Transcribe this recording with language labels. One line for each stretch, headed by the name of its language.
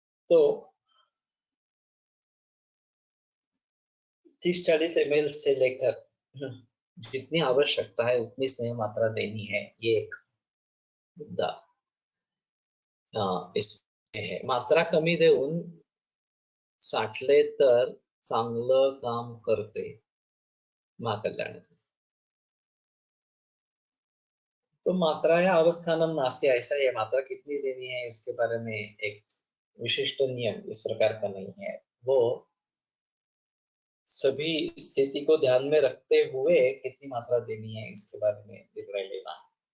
Hindi: तो 30-40 ml से लेकर जितनी आवश्यकता है उतनी स्नेह मात्रा देनी है, ये एक मुद्दा इसमें है.
Marathi: मात्रा कमी देऊन साठले तर चांगलं काम करते महाकल्याणाचं.
Hindi: तो
Sanskrit: मात्रा या अवस्थानम नास्ति,
Hindi: ऐसा ये मात्रा कितनी देनी है इसके बारे में एक विशिष्ट नियम इस प्रकार का नहीं है. वो सभी स्थिति को ध्यान में रखते हुए कितनी मात्रा देनी है इसके बारे में निर्णय लेना है.